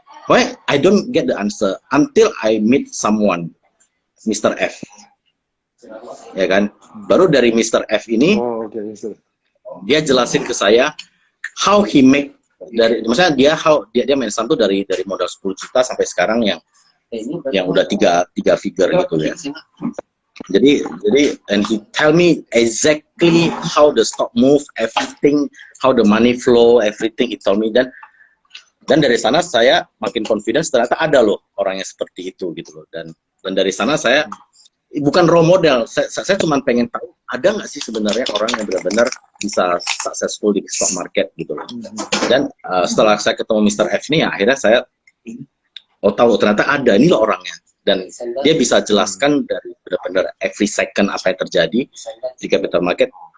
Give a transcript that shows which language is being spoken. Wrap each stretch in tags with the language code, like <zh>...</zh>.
<en>Why I don't get the answer until I meet someone, Mr.</en> <id>F. Ya kan? Baru dari Mr. F ini Oh, oke. dia jelasin ke saya</id> <en>how he make</en> <id>dari maksudnya dia main saham tuh dari modal 10 juta sampai sekarang yang udah tiga figure gitu ya. Jadi</id> <en>and he tell me exactly how the stock move, everything, how the money flow, everything he told me.</en> <id>Dan dari sana saya makin confidence ternyata ada loh orang yang seperti itu gitu loh. Dan dari sana saya bukan role model, saya cuma pengen tahu ada nggak sih sebenarnya orang yang benar-benar bisa successful di stock market gitu loh. Dan setelah saya ketemu Mr. F ini ya akhirnya saya tahu ternyata ada ini loh orangnya dan dia bisa jelaskan dari benar-benar</id> <en>every second</en> <id>apa yang terjadi di capital market.</id>